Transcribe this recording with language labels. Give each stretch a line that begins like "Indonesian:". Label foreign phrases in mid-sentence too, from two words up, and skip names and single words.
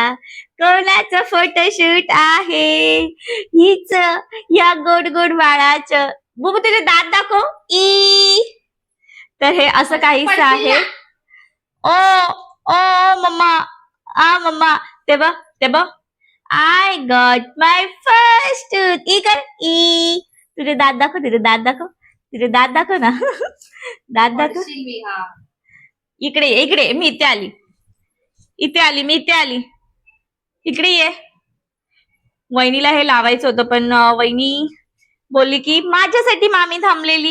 Marathi: कोणाचं फोटोशूट आहे? हीच या गोड गोड बाळाचं. बुबू तुझे दात दाखव. ई तर हे असं काहीच आहे. ओ ओ मम्मा मम्मा ते बघ
English: I got my first tooth.
Marathi: ई कर ई. तुझे दात दाखव तुझे दात दाखव ना. दात दाखव. इकडे इकडे मी इथे आली मी इथे आली. इकडे ये. वहिनीला हे लावायचं होतं पण वहिनी बोलली की माझ्यासाठी मामी थांबलेली.